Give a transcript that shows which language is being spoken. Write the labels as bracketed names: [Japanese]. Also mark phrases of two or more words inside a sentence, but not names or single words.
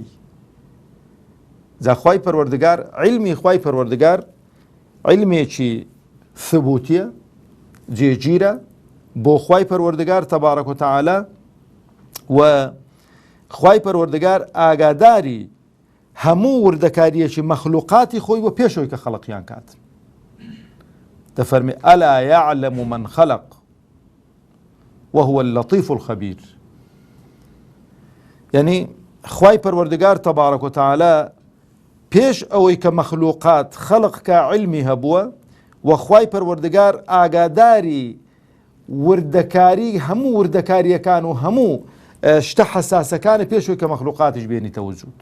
[Central Kurdish] جا خوای پەروەردگار علمی خوای پەروەردگار علمێکی ثبوتیە جێگیرە بۆ خوای پەروەردگار [Arabic] تەبارەک و تەعالا [Central Kurdish] و خوای پەروەردگار ئاگاداری هەموو وردەکاریەکی مەخلوقاتی خۆی بۆ پێشەوەی کە خەڵقیان کات. [Arabic] دەفەرمێ ئەلا یعلم من خەلق وهو اللطيف الخبير. [Central Kurdish] یعنی خوای پەروەردگار [Arabic] تەبارەک و تەعالا [Central Kurdish] پێش ئەوەی کە مەخلوقات خەڵق کا علمی هەبووە و خوای پەروەردگار ئاگاداری وردەکاری هەموو وردەکاریەکان و هەموو شتە حەساسەکانە پێشەوەی کە مەخلوقاتیش بێنیتە وجود.